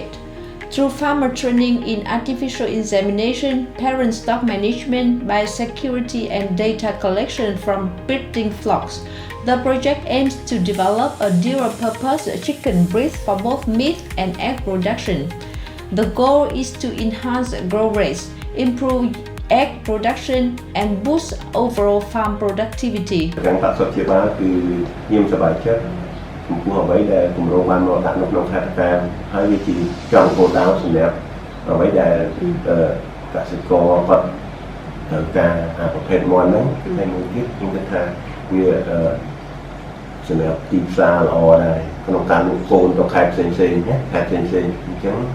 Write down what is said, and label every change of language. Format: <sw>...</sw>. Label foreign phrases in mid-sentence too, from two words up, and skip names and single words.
<en>Through farmer training in artificial insemination, parent stock management, biosecurity, and data collection from breeding flocks, the project aims to develop a dual-purpose chicken breed for both meat and egg production. The goal is to enhance growth rates, improve egg production, and boost overall farm productivity.</en> <km>ចំពោះអ្វីដែលគម្រោងបានមកដាក់នៅក្នុងខេត្តតាហើយវាជាចង់គោលដៅសម្រាប់អ្វីដែលកសិករគាត់ត្រូវការប្រភេទមាន់ហ្នឹងតែមួយទៀតខ្ញុំគិតថាវាសម្រាប់ទីផ្សារល្អដែរក្នុងការលក់កូនទៅខេត្តផ្សេងៗណាខេត្តផ្សេងៗអញ្ចឹង</km>